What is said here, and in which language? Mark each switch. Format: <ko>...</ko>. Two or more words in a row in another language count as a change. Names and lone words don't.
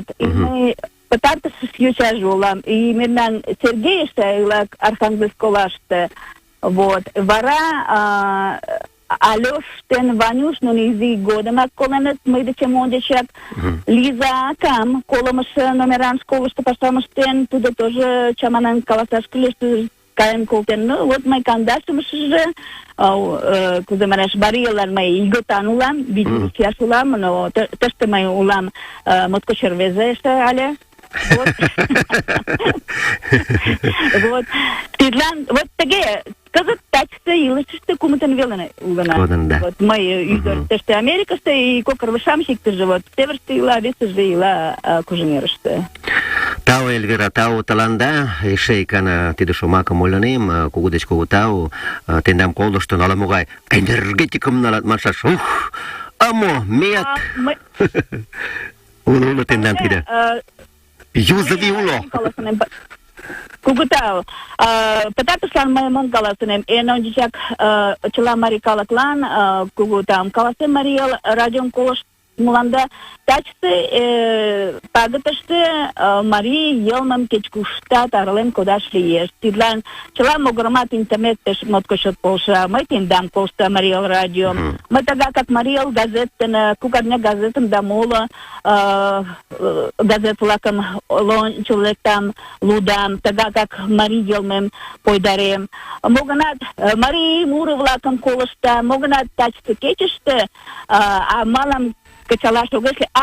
<chm>И мый пытартыш йочаже улам. И мемнан Сергей эше ила Архангельск олаште. Вот. Вара Алёш ден Ванюш нуно изи годымак коленыт, мый дечем ончычак. Лиза акам колымшо номеран школышто пашам ыштен, тудо тоже чаманен каласаш кӱлеш, кайын колтен. Ну, вот мый кандашымшыже, кузе манаш, Мариялан мый игылтан улам, видеосвязь улам, но тыште мый улам моткоч рвезе эше але. Вот. Вот. Тидлан, вот таге, кызыт тачте илышыште кумытын велен улына. Вот мый ӱдыр тыште Америкыште и кокырвышам иктыже вот северыште ила, весыже ила Кужемерыште. Тау, Эльвира, тау тыланда, эше икана тиде шомакым ойлынем, кугу деч кугу тау, тендам колыштын ала-могай энергетикым налат маншаш. Ух, амо, меат. Уло тендан тиде. Юзави уло. Кугутау, пытатышлан мыйым каласынем, эн ончычак чыла марий калыклан кугутам каласем Мариял радиом колышт муланда тачте пагытыште марий йылмым кеч-куштат арален кодаш лиеш. Тидлан чыла могырымат интернет пеш моткоч чот полша. Мый тендам колыштам Мариял радиом. Мый тага как Мариял газетын, кугарня газетым да моло газет-влакым лончыл лектам, лудам, тага как марий йылмем пойдарем. Могынат марий муро-влакым колыштам, могынат тачте кечыште, а малам кычалаш огеш лий.</chm>